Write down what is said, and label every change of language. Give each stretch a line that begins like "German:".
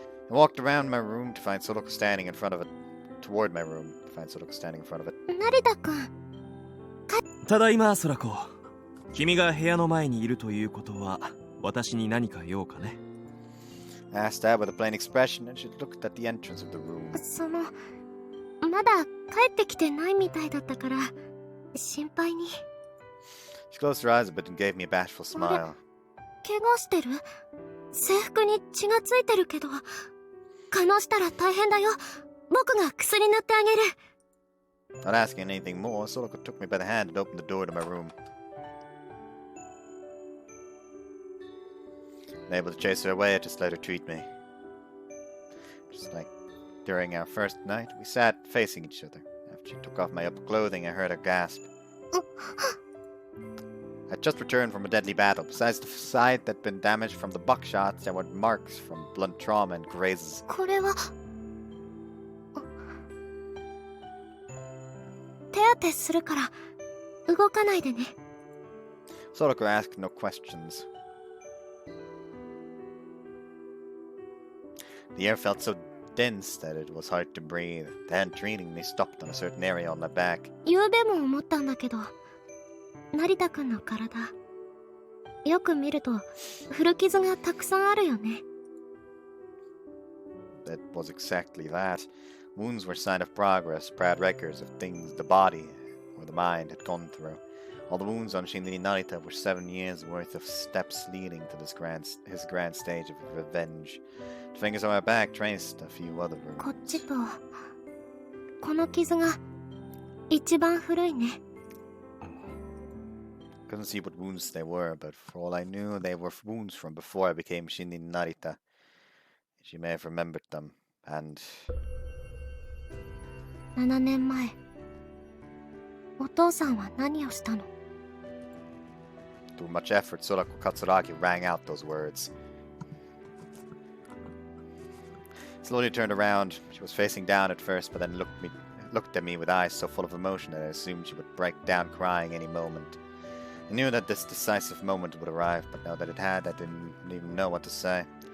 English: I walked around my room to find Soraka standing in front of it. Toward my room to find Soraka standing in front of it.
Japanese: 成田君。ただいま、ソラコ。君が部屋の前にいるということは、私に何か用かね。
English: I asked her with a plain expression, and she looked at the entrance of the room.
Japanese: まだ帰ってきてないみたいだったから、心配に。
English: She closed her eyes a bit and gave me a bashful smile.
Japanese: 怪我してる？制服に血がついてるけど、可能したら大変だよ。僕が薬塗ってあげる。
English: Not asking anything more, Soraka took me by the hand and opened the door to my room. Unable to chase her away, I just let her treat me. Just like during our first night, we sat facing each other. After she took off my upper clothing, I heard her gasp. I'd just returned from a deadly battle. Besides the side that'd been damaged from the buckshots, there were marks from blunt trauma and grazes.
Japanese: これは手当てするから動かないでね。
English: Soraka asked no questions. The air felt so dense that it was hard to breathe. The hand treating me stopped on a certain area on my back.
Japanese: 昨べも思ったんだけど、成田くんの体よく見ると古傷がたくさんあるよね。
English: That was exactly that. Wounds were a sign of progress, proud records of things the body or the mind had gone through. All the wounds on Shinrin Narita were 7 years worth of steps leading to his grand stage of revenge. The fingers on my back traced a few other
Japanese: こっ
English: wounds.
Japanese: ちとこの傷が一番古いね。
English: Couldn't see what wounds they were, but for all I knew, they were wounds from before I became Shinrin Narita. She may have remembered them, and
Japanese: 7年前、お父さんは何をしたの？
English: through much effort, Sorako-Katsuragi rang out those words. Slowly turned around. She was facing down at first, but then looked at me with eyes so full of emotion that I assumed she would break down crying any moment. I knew that this decisive moment would arrive, but now that it had, I didn't even know what to say.